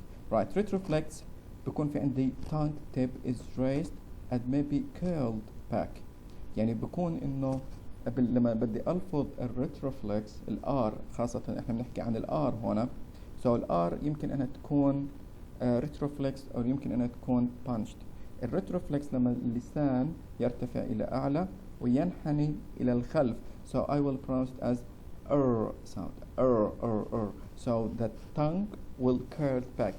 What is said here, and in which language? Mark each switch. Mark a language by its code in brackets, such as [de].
[en] Right, retroflex [ar] بكون في عندي [en] tongue tip is raised and maybe curled back. [ar] يعني بكون انه لما بدي ألفظ الريتروفلكس الآر، خاصة احنا بنحكي عن الآر هنا. So الآر يمكن أنها تكون ريتروفلكس أو يمكن أنها تكون punched. الريتروفلكس لما اللسان يرتفع إلى أعلى وينحني إلى الخلف. [en] So I will pronounce it as sound. So the tongue will curl back.